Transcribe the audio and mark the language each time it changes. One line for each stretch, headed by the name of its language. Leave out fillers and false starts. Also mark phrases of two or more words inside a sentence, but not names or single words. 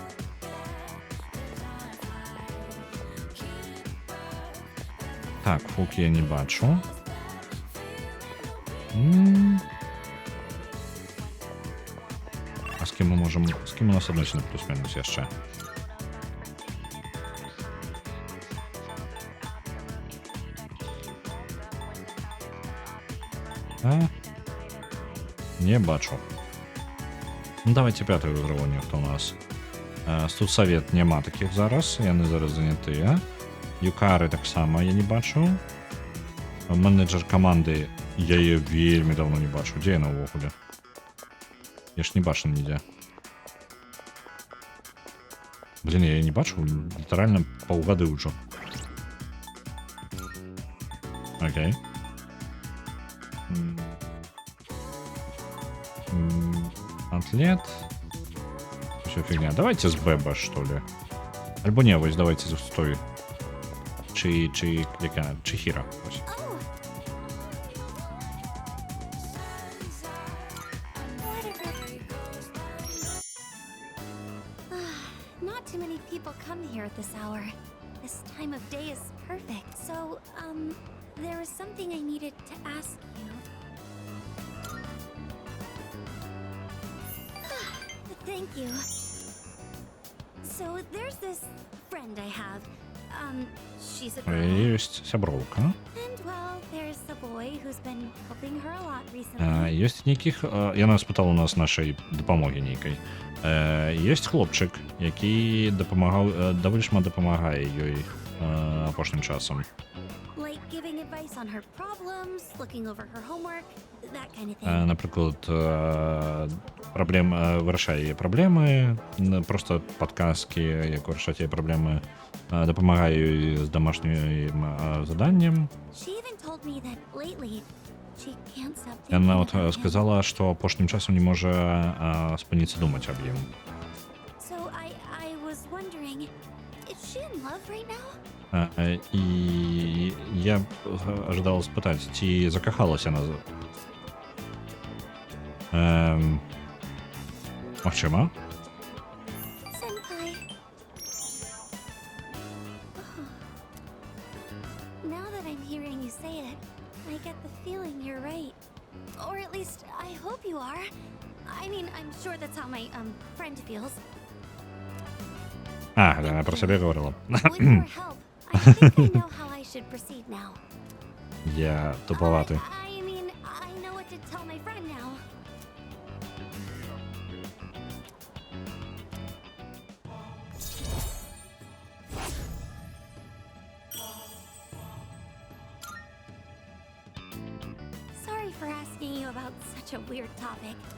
Belarusian: Так, фук я не бачу. А з кім мы можам... З кім у нас адносіны плюс-мінус яшчэ? Не бачу.
Russian: Ну, давайте п'ятий уровень, хто у нас.
Belarusian: Студсовет нема таких зараз, яны зараз заняты. Юкари так само я не бачу. Менеджер команды, я ее вельмі давно не бачу. Где яна ўвогуле? Я ж не бачу нідзе. Блин, я ее не бачу, лiterально паўгады ўжо. Окей. Атлет.
Russian: Все фигня. Давайте с Беба, что ли.
Belarusian: Альбо не, вось давайте с той. Чихира.
English: Not too many people come here at this hour. This time of day is perfect. So, there was something I needed to ask you. Thank you. So, there's this friend I have. She's a girl.
Belarusian: Есть сябровка.
English: And, well, there's a boy who's been helping her a lot recently.
Belarusian: Есть нейкіх... Яна спытала у нас нашай дапамогі нейкай. Ёсць хлопчык, які дапамагаў... даволі шмат дапамагае ёй апошнім часам.
English: Like giving advice on her problems, looking over her homework, that kind of thing.
Belarusian: Напрыклад, вырашае яе праблемы, просто падказкі, як вырашаць яе праблемы, дапамагае ёй з домашнім заданнем.
English: She even told me that lately she can't stop
Belarusian: Яна
English: thinking about him.
Belarusian: сказала, што апошнім часам не можа спыніцца думаць аб ім.
English: So I was wondering, is she in love right now?
Belarusian: І я ожидал спытаць, ці закахалася яна. Магчыма?
English: Senpai. Oh. Now that I'm hearing you say it, I get the feeling you're right. Or at least I hope you are. I mean, I'm sure that's how my friend feels.
Russian: Яна про себе говорила.
English: With your help, I think I know how I should proceed now.
Russian: Я туповатый.
English: I mean, I know what to tell my friend now. Sorry for asking you about such a weird topic.